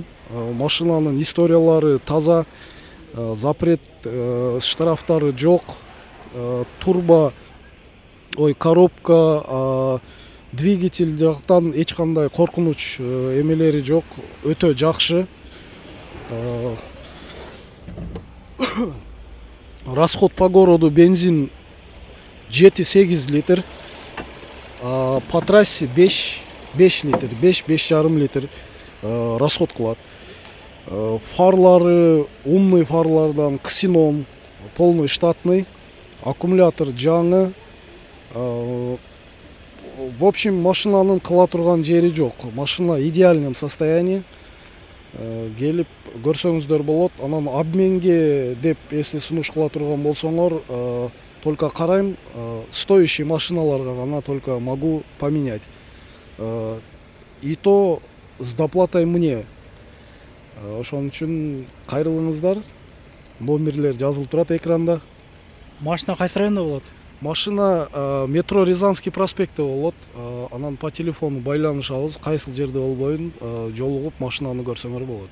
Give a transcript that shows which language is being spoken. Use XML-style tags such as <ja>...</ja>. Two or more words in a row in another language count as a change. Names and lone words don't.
<ky>Машинанын историялары таза, запрет штрафтары жок. Коробка, двигатель жактан эч кандай коркунуч эмелери жок, өтө жакшы.</ky> <ru>Расход по городу бензин 7-8 литр, по трассе 5 литр, 5,5 литр расход кылат.</ru> <ky>Фарлары умный фарлардан ксенон,</ky> <ru>полный штатный,</ru> <ky>аккумулятор жаңы.</ky> <ru>В общем,</ru> <ky>машинанын кыла турган жери жок.</ky> <ru>Машина в идеальном состоянии.</ru> <ky>Келип көрсөңүздөр болот. Анан обменге деп, если сунуш кыла турган болсоңор, только карайм, стоящий машиналарга гана</ky> <ru>только могу поменять. И то с доплатой мне.</ru> <ky>Ошон үчүн кайрылыңыздар. Номерлер жазылып турат экранда. Машина кайсы районда болот? Машина метро Рязанский проспекте болот. Анан</ky> <ru>по телефону</ru> <ky>байланышабыз, кайсыл жерде болбойун, жолугуп машинаны көрсөңөр болот.</ky>